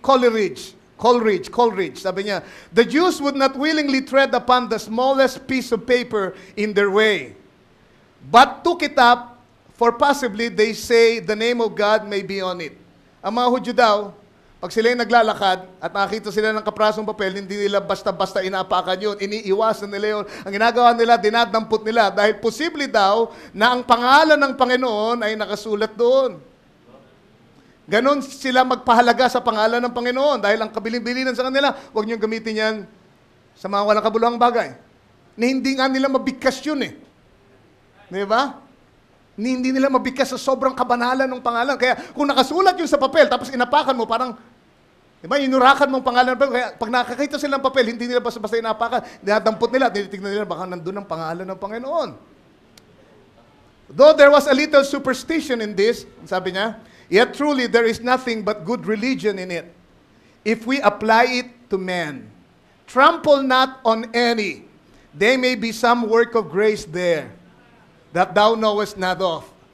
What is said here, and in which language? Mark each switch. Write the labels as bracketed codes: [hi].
[en] Coleridge, [tl] sabi niya, [en] the Jews would not willingly tread upon the smallest piece of paper in their way, but took it up, for possibly they say the name of God may be on it. [tl] Ang mga Hudyo daw, pag sila yung naglalakad at nakakita sila ng kaprasong papel, hindi nila basta-basta inaapakan yun. Iniiwasan nila yun. Ang ginagawa nila, dinadampot nila. Dahil posible daw na ang pangalan ng Panginoon ay nakasulat doon. Ganon sila magpahalaga sa pangalan ng Panginoon. Dahil ang kabilin-bilinan sa kanila, huwag niyong gamitin yan sa mga walang kabuluhang bagay. Na hindi nga nila mabigkas yun eh. Di ba? Hindi nila mabigkas sa sobrang kabanalan ng pangalan. Kaya kung nakasulat yun sa papel, tapos inapakan mo, parang diba, inurakan mong pangalan. Kaya pag nakakita sila ng papel, hindi nila basta-basta inapakan. Dinadampot nila, tinitignan nila, baka nandun ang pangalan ng Panginoon. [en] Though there was a little superstition in this, [tl] sabi niya, [en] yet truly there is nothing but good religion in it, if we apply it to men. Trample not on any. There may be some work of grace there, that thou knowest not of.